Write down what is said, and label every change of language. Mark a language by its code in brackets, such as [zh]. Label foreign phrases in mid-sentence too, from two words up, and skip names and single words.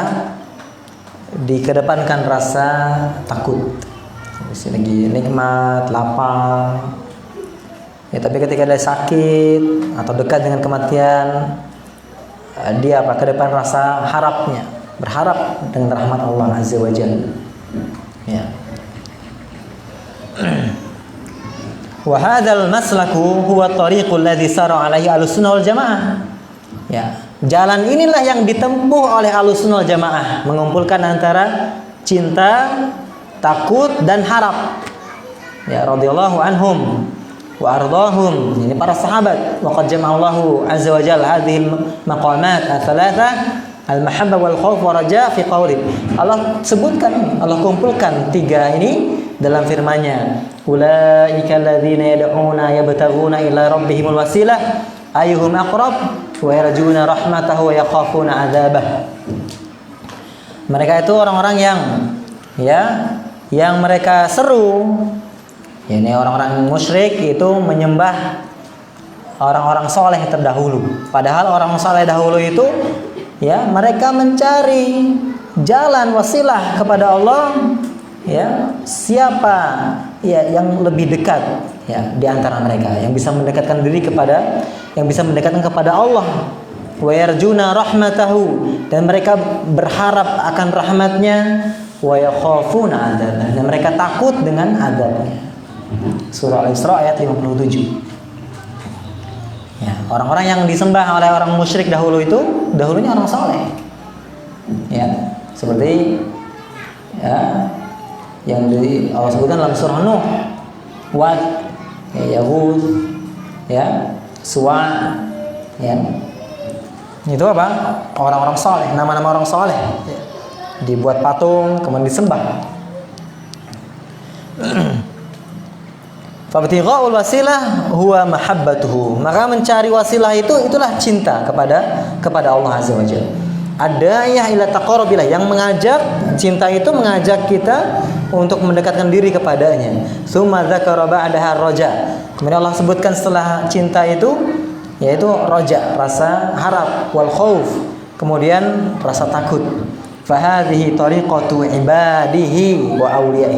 [id] Dikedepankan rasa takut. Masih lagi nikmat, lapang. Ya, tapi ketika dia sakit atau dekat dengan kematian, dia apa? Kedepan rasa harapnya, berharap dengan rahmat Allah [ar] عز وجل. Ya. و هذا المسلك هو الطريق الذي سار عليه أهل السنة والجماعة. [id] Ya, jalan inilah yang ditempuh oleh [ar] أهل السنة والجماعة, [id] mengumpulkan antara cinta, takut, dan harap. [ar] Ya, رضي الله عنهم وأرضاهم. [id] Ini para sahabat. [ar] وقد جمع الله عز وجل هذه المقامات الثلاثة المحبة والخوف والرجاء في قوله. [id] Allah sebutkan, Allah kumpulkan tiga ini dalam firman-Nya. [ar] أولئك الذين يدعون يبتغون إلى ربهم الوسيلة أيهم أقرب ويرجون رحمته ويخافون عذابه. [id] Mereka itu orang-orang yang mereka seru. Ini orang-orang musyrik itu menyembah orang-orang soleh terdahulu. Padahal orang soleh dahulu itu ya mereka mencari jalan wasilah kepada Allah. Ya, siapa ya yang lebih dekat ya di antara mereka yang bisa mendekatkan diri kepada Allah, [ar] ويرجون رحمته, [id] dan mereka berharap akan rahmatnya, [ar] ويخافون عذابه, [id] dan mereka takut dengan azabnya. Surah Al-Isra ayat 57. Ya, orang-orang yang disembah oleh orang musyrik dahulunya orang saleh. Ya, seperti ya yang Allah sebutkan dalam surah Nuh, Wad, ya, Yahud, ya, Suwa, ya. Itu apa? Orang-orang saleh, nama-nama orang saleh. Ya. Dibuat patung, kemudian disembah. [ar] فابتغاء الوسيلة هو محبته. [id] Maka mencari wasilah itulah cinta kepada Allah [ar] عز وجل. الداعية إلى التقرب لله, [id] yang mengajak, cinta itu mengajak kita untuk mendekatkan diri kepadanya. [ar] ثم ذكر بعدها الرجاء. [id] Kemudian Allah sebutkan setelah cinta itu yaitu raja, rasa harap, [ar] والخوف, [id] kemudian rasa takut. [ar] فهذه طريقة عباده وأوليائه.